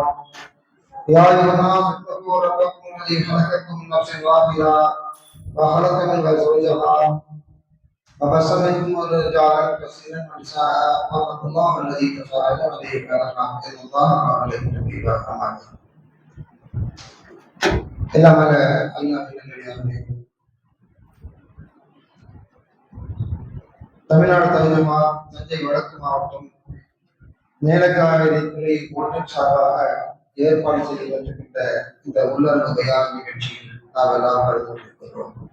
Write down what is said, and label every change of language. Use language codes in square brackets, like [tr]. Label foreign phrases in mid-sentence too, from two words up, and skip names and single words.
[ar] يا أيها الناس اتقوا ربكم الذي خلقكم من نفس واحدة وخلق منها زوجها وبث منهما رجالا كثيرا ونساء واتقوا الله الذي تساءلون به والأرحام إن الله كان عليكم رقيبا. [ta] எல்லாம் தமிழ்நாடு தகுந்தமா தஞ்சை வடக்கு மாவட்டம் மேலக்காவிரி துறை ஒன்றின் சார்பாக ஏற்பாடு செய்யப்பட்டிருக்கின்ற இந்த உள்ளரங்கு தயார் நிகழ்ச்சியில் நாம் எல்லாம் கலந்து கொண்டிருக்கிறோம்.